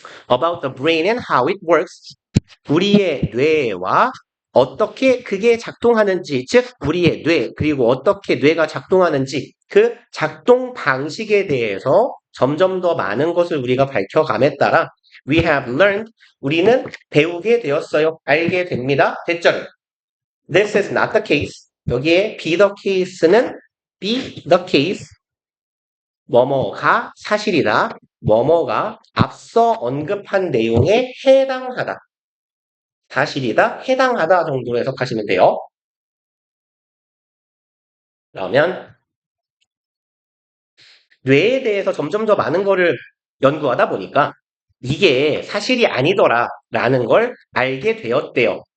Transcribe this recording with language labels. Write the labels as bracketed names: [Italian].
[English] about the brain and how it works [Korean] 우리의 뇌와 어떻게 그게 작동하는지, 즉 우리의 뇌 그리고 어떻게 뇌가 작동하는지 그 작동 방식에 대해서 점점 더 많은 것을 우리가 밝혀감에 따라 [English] we have learned [Korean] 우리는 배우게 되었어요. 알게 됩니다. 됐죠? [English] This is not the case. [Korean] 여기에 be the case는 be the case 뭐뭐가 사실이다. 뭐뭐가 앞서 언급한 내용에 해당하다. 사실이다, 해당하다 정도로 해석하시면 돼요. 그러면 뇌에 대해서 점점 더 많은 거를 연구하다 보니까 이게 사실이 아니더라 라는 걸 알게 되었대요.